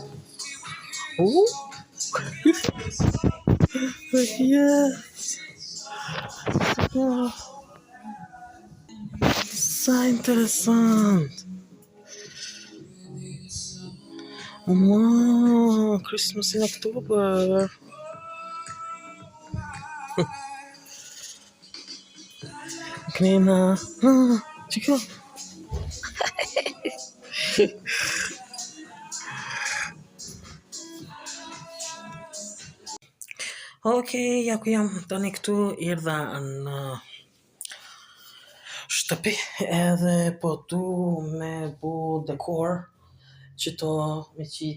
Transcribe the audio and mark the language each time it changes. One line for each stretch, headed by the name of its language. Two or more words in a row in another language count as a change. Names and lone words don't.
English: Oh, yeah.
German: So interessant.
English: Wow, Christmas in October. Knena. Chico.
Albanian: Ok, ja ku jam tani këtu erdha në shtëpi edhe po du me bu dekor qëto me qitë